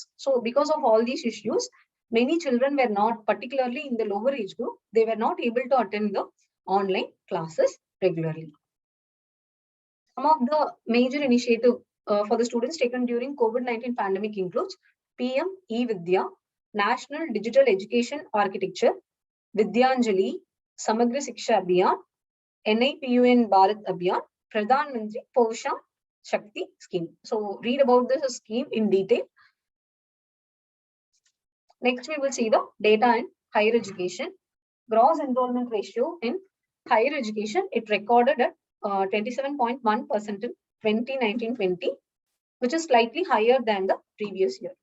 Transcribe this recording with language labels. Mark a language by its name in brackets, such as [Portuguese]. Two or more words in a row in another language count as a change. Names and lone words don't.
[English] So because of all these issues, many children were not, particularly in the lower age group, they were not able to attend the online classes regularly. Some of the major initiatives for the students taken during COVID-19 pandemic includes PM E-Vidya, National Digital Education Architecture, Vidyanjali, Samagra Siksha Abhiyan, NIPUN Bharat Abhiyan, Pradhan Mantri Poshan Shakti scheme. So read about this scheme in detail. Next, we will see the data in higher education. Gross enrollment ratio in higher education, it recorded at 27.1% in 2019-20, which is slightly higher than the previous year.